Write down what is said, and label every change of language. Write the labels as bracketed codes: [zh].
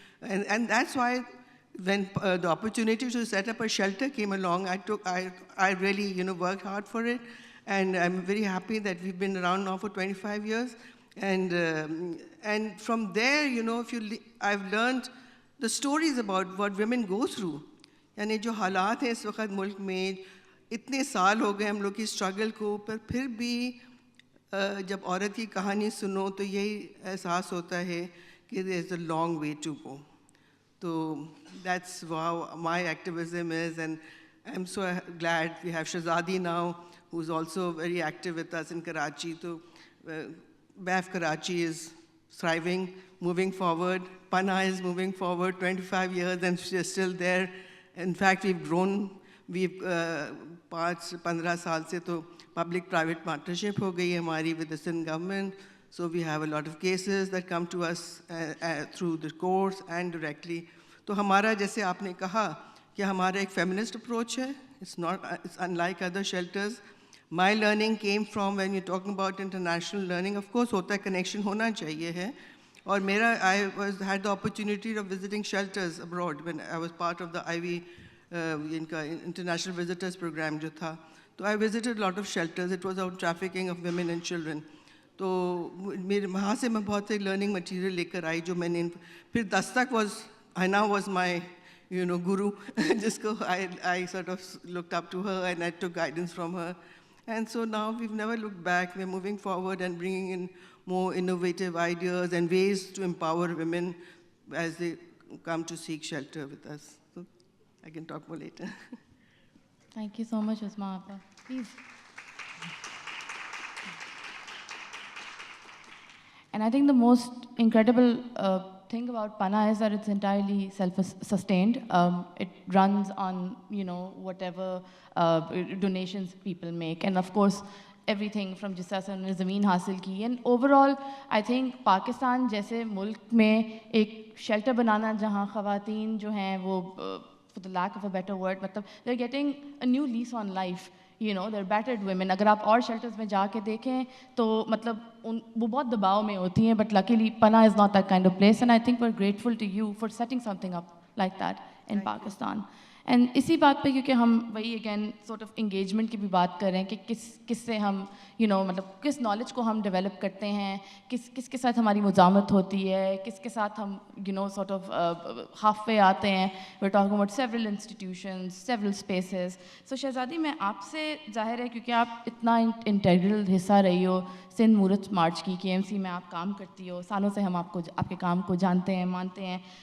[en] And that's why when the opportunity to set up a shelter came along, I really worked hard for it, and I'm very happy that we've been around now for 25 years. And from there, I've learned the stories about what women go through. [ur] یعنی جو حالات ہیں اس وقت ملک میں, اتنے سال ہو گئے ہم لوگ کی اسٹرگل کو, پر پھر بھی جب عورت کی کہانی سنو تو یہی احساس ہوتا ہے کہ [en] there is a long way to go. So that's how my activism is, and I'm so glad we have Shahzadi now, who's also very active with us in Karachi. So BAF Karachi is thriving, moving forward. Pana is moving forward 25 years and she's still there. In fact, we've grown. We've 5-15 [ur] سال سے تو [en] public private partnership [ur] ہو گئی ہے ہماری [en] with the Sindh government. So we have a lot of cases that come to us through the courts and directly. [ur] تو ہمارا جیسے آپ نے کہا کہ ہمارا ایک feminist approach ہے. [en] It's unlike other shelters. My learning came from, when you're talking about international learning, of course [ur] ہوتا ہے, connection ہونا چاہیے ہے. اور میرا [en] I had the opportunity of visiting shelters abroad when I was part of the IV international visitors program [ur] جو تھا. [en] تو I visited a lot of shelters. It was about trafficking of women and children. [ur] تو وہاں سے میں بہت سے learning material لے کر آئی جو میں نے پھر دستک [en] Hina was my guru, [ur] جس کو [en] I sort of looked up to her and I took guidance from her. And so now we've never looked back. We're moving forward and bringing in more innovative ideas and ways to empower women as they come to seek shelter with us. So I can talk more later. Thank you so much, Uzma Appa. Please. And I think the most incredible thing about Pana is that it's entirely self-sustained. It runs on, whatever donations people make. And of course, everything from [ur] جس طرح سے انہوں نے زمین حاصل کی. [en] And overall, I think [ur] Pakistan جیسے ملک میں ایک شیلٹر بنانا جہاں خواتین جو ہیں وہ [en] for the lack of a better word, مطلب they're getting a new lease on life. They're battered women. [ur] اگر آپ اور شیلٹرز میں جا کے دیکھیں تو مطلب وہ بہت دباؤ میں ہوتی ہیں, [en] but luckily Pana is not that kind of place, and I think we're grateful to you for setting something up like that in Pakistan. [ur] And اسی بات پہ کیونکہ ہم وہی اگین سورٹ آف انگیجمنٹ کی بھی بات کر رہے ہیں کہ کس سے ہم مطلب کس نالج کو ہم ڈیولپ کرتے ہیں, کس کے ساتھ ہماری مزاحمت ہوتی ہے, کس کے ساتھ ہم سورٹ آف ہاف وے آتے ہیں. [en] We are talking about several institutions, several spaces. [ur] سو شہزادی میں آپ سے ظاہر ہے کیونکہ آپ اتنا انٹیگرل حصہ رہی ہو سندھ مورچ مارچ کی, KMC میں آپ کام کرتی ہو, سالوں سے ہم آپ کے کام کو جانتے ہیں, مانتے ہیں.